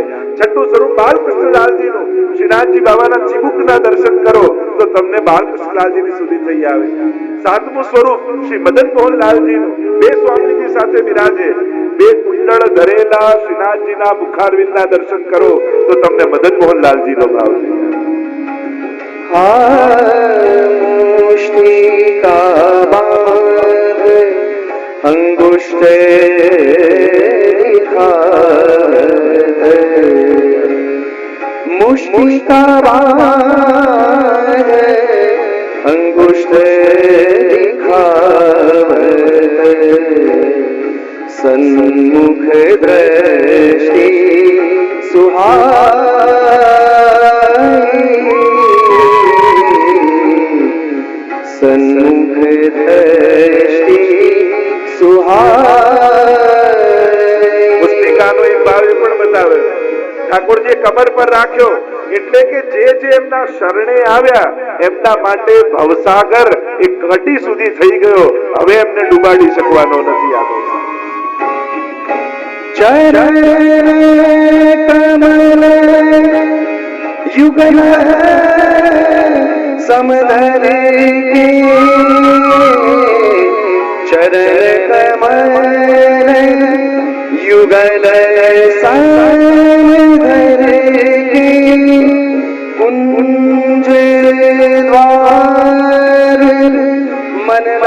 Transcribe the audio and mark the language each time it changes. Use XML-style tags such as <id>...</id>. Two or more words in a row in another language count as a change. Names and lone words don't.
<gu>છઠ્ઠું સ્વરૂપ બાલકૃષ્ણલાલજીનું, શ્રીનાથજી બાબાના ચિબુકના દર્શન કરો તો તમને બાલકૃષ્ણલાલજીની સુધી થઈ આવે. સાતમું સ્વરૂપ શ્રી મદન મોહનલાલજીનું, બે સ્વામીજી સાથે બિરાજે, બે કુંડળ ધરેલા શ્રીનાથજીના મુખારવિંદના દર્શન કરો તો તમને મદન મોહનલાલજીનો ભાવ થઈ આવે.</gu> <bra>मुष्टिका बांध अंगुष्ठ दिखावत, मुष्टिका बांध अंगुष्ठ दिखावत, सन्मुख दृष्टि सुहाई, सन्मुख दृष्टि सुहाई.</bra> <gu>પુસ્તિકાનો એક ભાવ એ પણ બતાવે, ઠાકોરજીએ કમર પર રાખ્યો એટલે કે જે એમના શરણે આવ્યા એમના માટે ભવસાગર એક કટી સુધી થઈ ગયો, હવે એમને ડૂબાડી શકવાનો નથી. આનો</gu> <bra>चरण कमल युगल समधर के चरण कमल युगल समधर के कुंज द्वार मन</bra>